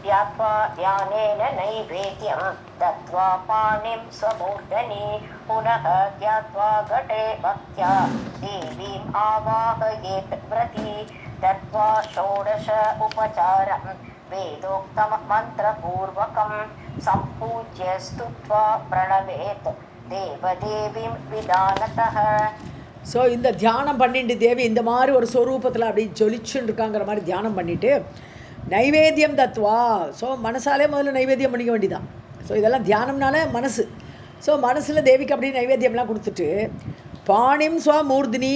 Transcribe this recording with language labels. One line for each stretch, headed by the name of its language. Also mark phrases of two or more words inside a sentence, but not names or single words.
Sanskrit: ध्यात्वा ध्यानेन नैवेद्यं दत्त्वा पाणिं स्वमूर्धनि पुनः ध्यात्वा घटे भक्त्या देवीम् आवाहयेत् व्रती दत्त्वा षोडश उपचारं वेदोक्तं मन्त्रपूर्वकं सम्पूज्य स्तुत्वा प्रणवेत् देवदेवीं विधानतः.
Tamil: ஸோ இந்த தியானம் பண்ணிட்டு தேவி இந்த மாதிரி ஒரு ஸ்வரூபத்தில் அப்படி ஜொலிச்சுன்னு இருக்காங்கிற மாதிரி தியானம் பண்ணிவிட்டு
Sanskrit: नैवेद्यं दत्त्वा.
Tamil: ஸோ மனசாலே முதல்ல நைவேத்தியம் பண்ணிக்க வேண்டியதான். ஸோ இதெல்லாம் தியானம்னால மனசு. ஸோ மனசில் தேவிக்கு அப்படி நைவேத்தியம்லாம் கொடுத்துட்டு
Sanskrit: पाणिं स्वमूर्धनि.